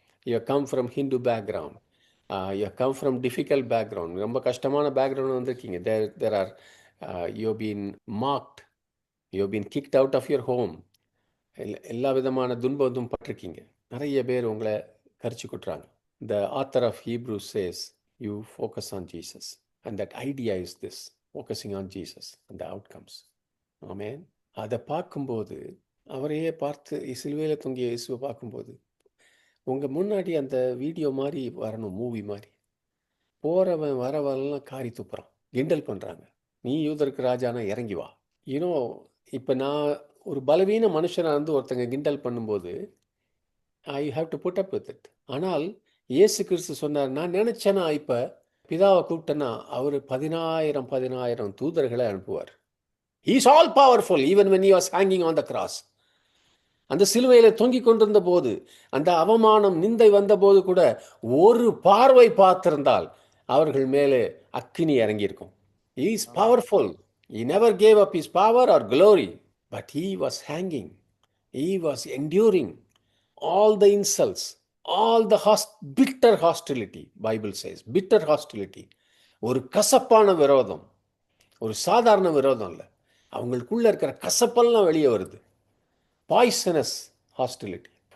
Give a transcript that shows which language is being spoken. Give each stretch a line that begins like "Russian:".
English: you come from Hindu background, you come from difficult background,
Tamil: ரொம்ப கஷ்டமான background வந்திருக்கீங்க.
English: There are you been marked, you been kicked out of your home.
Tamil: எல்லா விதமான துன்பத்தும் பட்டிருக்கீங்க. நிறைய பேர் உங்களை கரிச்சு கொட்டுறாங்க.
English: The author of Hebrews says, you focus on Jesus. And that idea is this, focusing on Jesus and the outcomes. Amen.
Tamil: அதை பார்க்கும்போது, அவரையே பார்த்து சிலுவையில் தொங்கிய இயேசுவை பார்க்கும்போது, உங்கள் முன்னாடி அந்த வீடியோ மாதிரி வரணும், மூவி மாதிரி. போகிறவன் வரவெல்லாம் காரி துப்புறான், கிண்டல் பண்ணுறாங்க. நீ யூதருக்கு ராஜானா இறங்கி வா. யூனோ, இப்போ நான் ஒரு பலவீன மனுஷனாக இருந்து ஒருத்தங்க கிண்டல் பண்ணும்போது
English: I have to put up with it.
Tamil: ஆனால் இயேசு கிறிஸ்து சொன்னார், நான் நினச்சேன்னா இப்போ பிதாவை கூப்பிட்டேன்னா அவர் 10,000 தூதர்களை அனுப்புவார்.
English: He is all powerful even when he was hanging on the cross.
Tamil: அந்த சிலுவையில் தொங்கிக் கொண்டிருந்த போது, அந்த அவமானம் நிந்தை வந்த போது கூட ஒரு பார்வை பார்த்திருந்தால் அவர்கள் மேலே அக்கினி இறங்கியிருக்கும்.
English: He is powerful. He never gave up his power or glory. But he was hanging. He was enduring all the insults, all the bitter hostility. Bible says bitter hostility.
Tamil: ஒரு கசப்பான விரோதம், ஒரு சாதாரண விரோதம் இல்லை. அவங்களுக்குள்ள இருக்கிற கசப்பெல்லாம் வெளியே வருது.
English: Poisonous hostility.